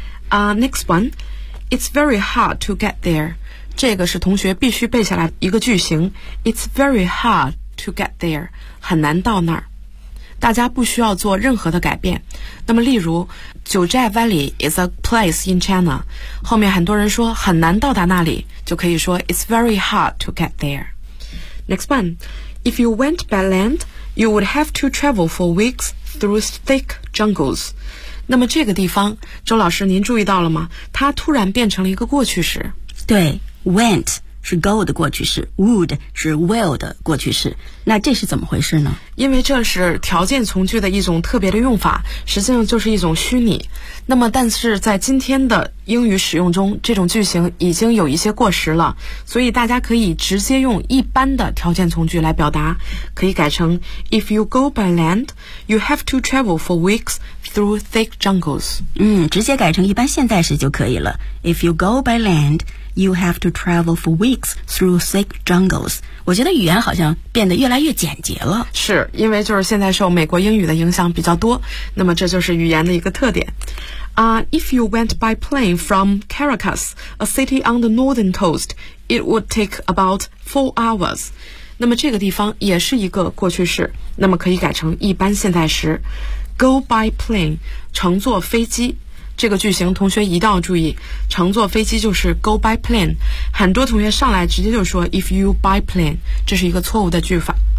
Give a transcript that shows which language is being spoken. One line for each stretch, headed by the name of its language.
English: Next one， It's very hard to get there。
Chinese: 这个是同学必须背下来一个句型。
English: It's very hard to get there，
Chinese: 很难到那儿。大家不需要做任何的改变。那么例如，九寨
English: Valley is a place in China，
Chinese: 后面很多人说很难到达那里，就可以说
English: It's very hard to get there。 Next one， If you went by land you would have to travel for weeks through thick jungles。
Chinese: 那么这个地方，周老师您注意到了吗？它突然变成了一个过去式。对， went是 go 的过去式， would 是 will 的过去式，那这是怎么回事呢？因为这是条件从句的一种特别的用法，实际上就是一种虚拟。那么但是在今天的英语使用中，这种句型已经有一些过时了，所以大家可以直接用一般的条件从句来表达，可以改成
English: If you go by land you have to travel for weeks through thick jungles。
Chinese: 直接改成一般现在时就可以了。
English: If you go by landYou have to travel for weeks through thick jungles。
Chinese: 我觉得语言好像变得越来越简洁了。是，因为就是现在受美国英语的影响比较多，那么这就是语言的一个特点。
English: If you went by plane from Caracas, a city on the northern coast, it would take about 4 hours.
Chinese: 那么这个地方也是一个过去式，那么可以改成一般现在时。
English: Go by plane,
Chinese: 乘坐飞机。这个句型同学一定要注意，乘坐飞机就是
English: go by plane，
Chinese: 很多同学上来直接就说
English: if you by plane，
Chinese: 这是一个错误的句法。